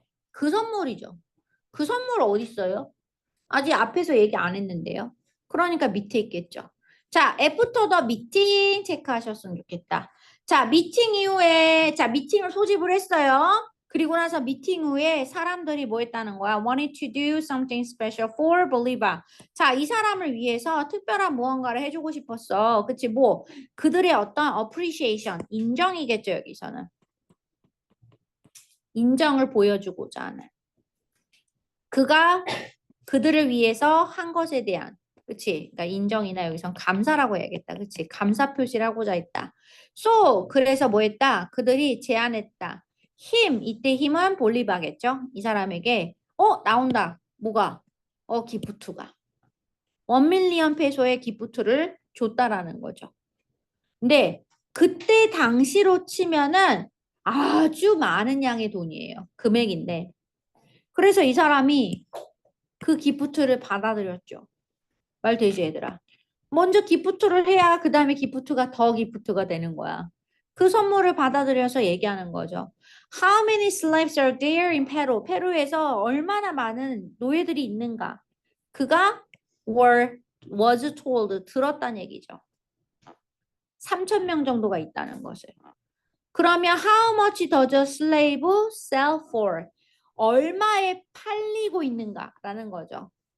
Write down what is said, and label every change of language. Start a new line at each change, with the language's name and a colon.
Korean: 그 선물이죠. 그 선물 어디 있어요? 아직 앞에서 얘기 안 했는데요. 그러니까 밑에 있겠죠. 자, 애프터 더 미팅 체크하셨으면 좋겠다. 자, 미팅 이후에 자, 미팅을 소집을 했어요. 그리고 나서 미팅 후에 사람들이 뭐 했다는 거야?
English: wanted to do something special for Bolivar.
Korean: 자, 이 사람을 위해서 특별한 무언가를 해주고 싶었어. 그치? 뭐 그들의 어떤 appreciation, 인정이겠죠, 여기서는. 인정을 보여주고자 하는. 그가 그들을 위해서 한 것에 대한 그치? 그러니까 인정이나 여기선 감사라고 해야겠다. 그치? 감사 표시를 하고자 했다. So, 그래서 뭐 했다? 그들이 제안했다. 이때 힘은 볼리바겠죠? 이 사람에게 나온다. 뭐가? 기프트가. 1밀리언 페소의 기프트를 줬다라는 거죠. 근데 그때 당시로 치면은 아주 많은 양의 돈이에요. 금액인데. 그래서 이 사람이 그 기프트를 받아들였죠. 말 되지, 얘들아? 먼저 기프트를 해야 그 다음에 기프트가 더 기프트가 되는 거야. 그 선물을 받아들여서 얘기하는 거죠.
English: How many slaves are there in Peru?
Korean: 페루에서 얼마나 많은 노예들이 있는가? 그가
English: was told,
Korean: 들었다는 얘기죠. 3,000명 정도가 있다는 것을. 그러면
English: how much does a slave sell for?
Korean: 얼마에 팔리고 있는가라는 거죠.